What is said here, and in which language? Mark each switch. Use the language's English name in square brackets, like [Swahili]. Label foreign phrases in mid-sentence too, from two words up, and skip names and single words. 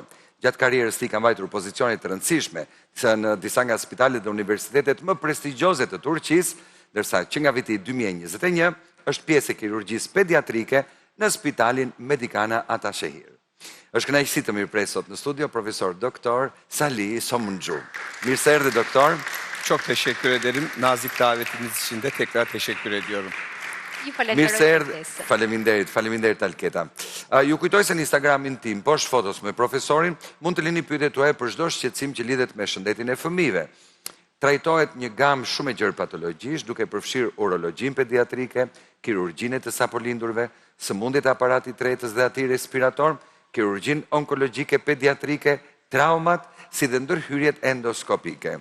[Albanian] Gjatë karrierës tij ka mbajtur pozicione të rëndësishme në disa nga spitalet dhe universitetet më prestigjioze të Turqisë, ndërsa që nga viti 2021 është pjesë e kirurgjisë pediatrike në Spitalin Medicana Atashehir. Është kënaqësi të mirëpres sot në studio profesor doktor Salih Somuncu. Mirë se erdhi doktor. [Turkish] Çok teşekkür ederim. Nazik davetiniz için de tekrar teşekkür ediyorum. [Albanian] Mirë se erdhi. Faleminderit Alketa. Ju kujtoj se në Instagramin tim, poshtë fotos me profesorin, mund të lini pyetjet tuaja për çdo shqetësim që lidhet me shëndetin e fëmijëve. Trajtohet një gamë shumë e gjerë patologjish, duke përfshirë urologjin pediatrike, kirurgjinë të sapolindurve, sëmundjet e aparatit tretës dhe atij respirator, kirurgjin onkologjike pediatrike, traumat, si dhe ndërhyrjet endoskopike.